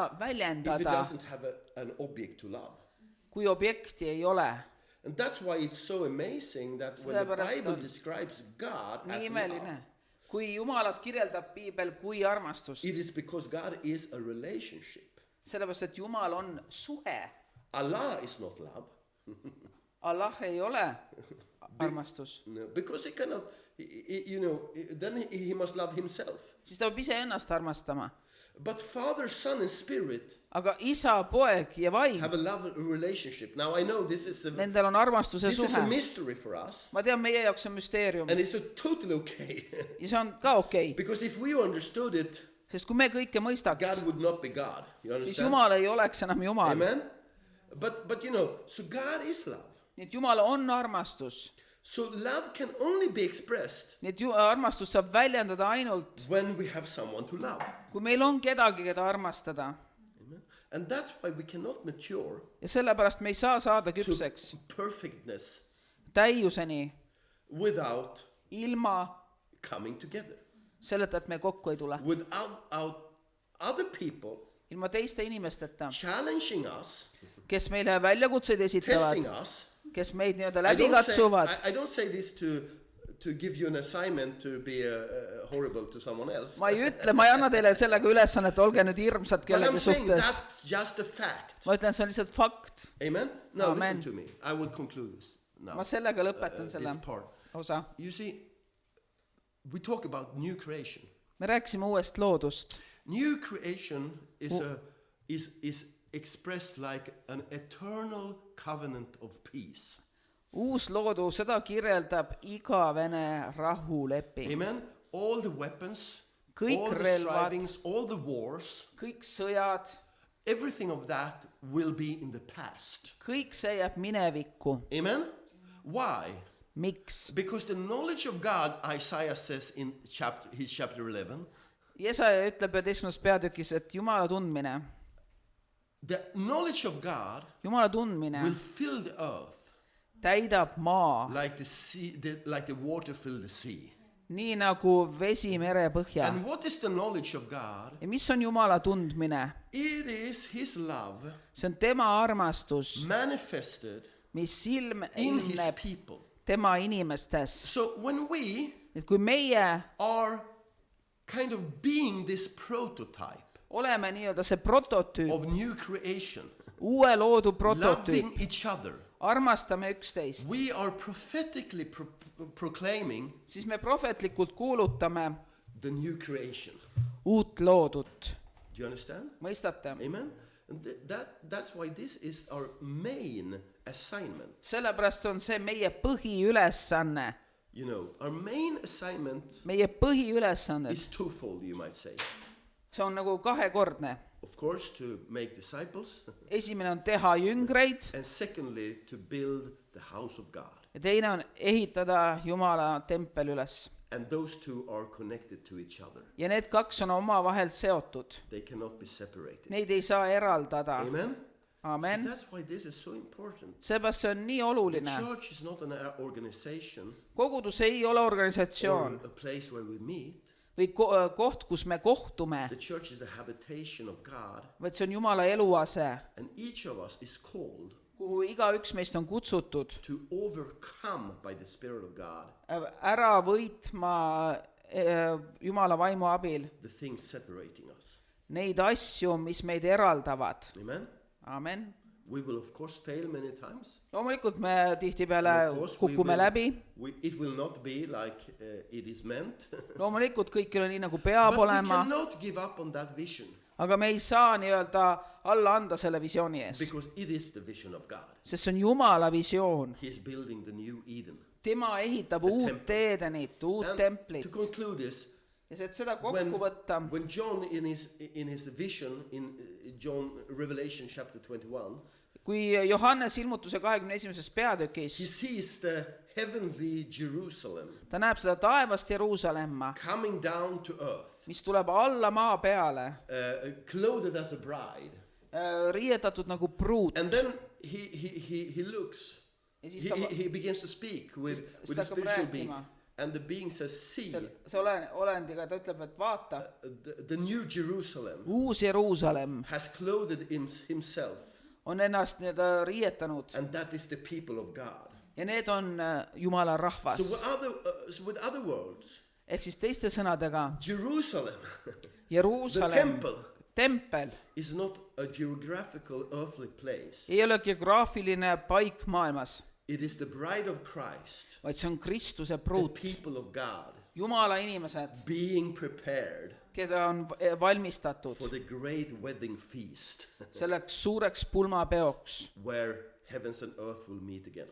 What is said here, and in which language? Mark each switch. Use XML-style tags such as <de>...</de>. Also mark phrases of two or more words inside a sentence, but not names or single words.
<en>if it</en> <et>väljendada,</et> <en>doesn't have an object to love.</en> <et>kui objekti ei ole.</et> <en>And that's why it's so amazing that when the</en> <et>Sellepärast</et> <en>Bible</en> <et>on</et> <en>describes God</en> <et>Nii</et> <en>as</en> <et>imeline.</et> <en>love,</en> <et>Kui Jumalat kirjeldab piibel kui armastust.</et> <en>it is because God is a relationship.</en> <et>Sellepärast, et Jumal on suhe.</et> <en>Allah is not love.</en> <et>Allah ei ole armastus.</et> <en>No, because he cannot, then he must love himself.</en> <et>Siis ta peab iseennast armastama.</et> <en>But Father, Son, and Spirit</en> <et>Aga isa, poeg ja vaim,</et> <en>have a love relationship. Now I know this is</en> <et>nendel on armastuse</et> <en>a</en> <et>suhe.</et> <en>mystery for us,</en> <et>Ma tean, meie jaoks on müsteerium.</et> <en>and it's totally okay.</en> <et>Ja see on ka okei.</et> <en>Because if we understood it,</en> <et>Sest kui me kõike mõistaks,</et> <en>God would not be God. You</en> <et>siis</et> <en>understand?</en> <et>Jumal ei oleks enam Jumal.</et> <en>Amen. But so God is love.</en> <et>Nii et Jumal on armastus.</et> <en>So love can only be expressed</en> <et>Nii et armastust saab väljendada ainult,</et> <en>when we have someone to love.</en> <et>kui meil on kedagi, keda armastada.</et> <en>Amen. And that's why we cannot mature</en> <et>Ja sellepärast me ei saa saada</et> <en>to</en> <et>küpseks</et> <en>perfectness</en> <et>täiuseni</et> <en>without</en> <et>ilma</et> <en>coming together,</en> <et>selleta, et me kokku ei tule.</et> <en>without other people</en> <et>Ilma teiste inimesteta,</et> <en>challenging us,</en> <et>kes meile väljakutseid esitavad,</et> <en>testing us.</en> <et>kes meid nii-öelda</et> <en>I</en> <et>läbi</et> <en>don't say,</en> <et>katsuvad.</et> <en>I don't say this to give you an assignment to be horrible to someone else.</en> <et>Ma ei ütle, ma ei anna teile sellega ülesannet, olge nüüd hirmsad</et> <en>But I'm</en> <et>kellegi</et> <en>saying</en> <et>suhtes.</et> <en>that's just a fact.</en> <et>Ma ütlen, see on lihtsalt fakt.</et> <en>Amen? Now</en> <et>Amen.</et> <en>listen to me. I will conclude this now.</en> <et>Ma sellega lõpetan selle</et> <en>This part.</en> <et>osa.</et> <en>You see, we talk about new creation.</en> <et>Me rääkisime uuest loodust.</et> <en>New creation is expressed like an eternal covenant of peace.</en> <et>Uus loodu, seda kirjeldab igavene rahuleping.</et> <en>Amen? All the weapons,</en> <et>Kõik</et> <en>all the</en> <et>relvad.</et> <en>strivings, all the wars,</en> <et>Kõik sõjad,</et> <en>everything of that will be in the past.</en> <et>kõik see jääb minevikku.</et> <en>Amen? Why?</en> <et>Miks?</et> <en>Because the knowledge of God, Isaiah says in his chapter 11,</en> <et>Jesaja ütleb 11. peatükis, et Jumala tundmine,</et> <en>the knowledge of God</en> <et>Jumala tundmine</et> <en>will fill the earth</en> <et>täidab maa,</et> <en>like the sea, like the water fill the sea.</en> <et>nii nagu vesi mere põhja.</et> <en>And what is the knowledge of God?</en> <et>Ja mis on Jumala tundmine?</et> <en>It is his love</en> <et>See on tema armastus,</et> <en>manifested</en> <et>mis</et> <en>in his</en> <et>ilmneb</et> <en>people.</en> <et>tema inimestes.</et> <en>So when we</en> <et>Et kui meie</et> <en>are kind of being this prototype</en> <et>oleme nii-öelda see prototüüp,</et> <en>of new creation,</en> <et>uue loodu</et> <en>loving</en> <et>prototüüp,</et> <en>each other,</en> <et>armastame üksteist,</et> <en>we are prophetically proclaiming</en> <et>siis me prohvetlikult kuulutame</et> <en>the new creation.</en> <et>uut loodut.</et> <en>Do you understand?</en> <et>Mõistate?</et> <en>Amen? And that's why this is our main assignment.</en> <et>Sellepärast on see meie põhiülesanne.</et> <en>You know, our main assignment</en> <et>Meie põhiülesanne.</et> <en>is twofold, you might say.</en> <et>See on nagu kahekordne.</et> <en>Of course, to make disciples,</en> <et>Esimene on teha jüngreid</et> <en>and secondly, to build the house of God.</en> <et>ja teine on ehitada Jumala tempel üles.</et> <en>And those two are connected to each other.</en> <et>ja need kaks on omavahel seotud.</et> <en>They cannot be separated.</en> <et>Neid ei saa eraldada.</et> <en>Amen?</en> <et>Amen.</et> <en>So that's why this is so important.</en> <et>Seepärast see on nii</et> <en>The</en> <et>oluline.</et> <en>church is not an organization</en> <et>Kogudus ei ole</et> <en>or</en> <et>organisatsioon</et> <en>a place where we meet.</en> <et>või koht, kus me kohtume,</et> <en>The church is the habitation of God.</en> <et>vaid see on Jumala eluase,</et> <en>And each of us is called</en> <et>kuhu igaüks meist on kutsutud</et> <en>to overcome by the Spirit of God</en> <et>ära võitma Jumala vaimu abil</et> <en>the things separating us.</en> <et>neid asju, mis meid eraldavad.</et> <en>Amen?</en> <et>Amen.</et> <en>We will of course fail many times.</en> <et>Loomulikult me tihtipeale</et> <en>And of course</en> <et>kukume läbi.</et> <en>it will not be like it is meant.</en> <et>Loomulikult kõik ei ole nii, nagu peab</et> <en>But we</en> <et>olema,</et> <en>cannot give up on that vision</en> <et>aga me ei saa nii-öelda alla anda selle visiooni ees,</et> <en>because it is the vision of God.</en> <et>sest see on Jumala visioon.</et> <en>He is building the new Eden.</en> <et>Tema ehitab</et> <en>The</en> <et>uut</et> <en>temple.</en> <et>Teedenit, uut</et> <en>And</en> <et>templit.</et> <en>to conclude this,</en> <et>Ja see, et seda</et> <en>when,</en> <et>kokku võtta,</et> <en>when John in his vision in John Revelation chapter 21,</en> <et>kui Johannes ilmutuse 21.</et> <en>he</en> <et>peatükis,</et> <en>sees the heavenly Jerusalem</en> <et>ta näeb seda taevast Jeruusalemma,</et> <en>coming down to earth,</en> <et>mis tuleb alla maa peale,</et> <en>clothed as a bride.</en> <et>riietatud nagu pruut.</et> <en>And then he looks,</en> <et>Ja siis ta-</et> <en>he begins to speak with</en> <et>Siis ta</et> <en>the</en> <et>hakkab</et> <en>spiritual being.</en> <et>rääkima.</et> <en>And the being says,</en> <et>see, See olendiga ta ütleb, et vaata,</et> <en>the new Jerusalem</en> <et>uus Jeruusalemm</et> <en>has clothed himself,</en> <et>on ennast nii-öelda riietanud</et> <en>and that is the people of God.</en> <et>ja need on Jumala</et> <en>So</en> <et>rahvas.</et> <en>with other words,</en> <et>Ehk siis teiste sõnadega,</et> <en>Jerusalem, the</en> <et>Jeruusalemm,</et> <en>temple,</en> <et>tempel</et> <en>is not a geographical earthly place.</en> <et>ei ole geograafiline paik maailmas,</et> <en>It is the bride of Christ,</en> <et>vaid see on Kristuse</et> <en>the</en> <et>pruut.</et> <en>people of God,</en> <et>Jumala inimesed,</et> <en>being prepared</en> <et>keda on valmistatud</et> <en>for the great wedding feast</en> <et>selleks suureks pulmapeoks,</et> <en>where heavens and earth will meet again.</en>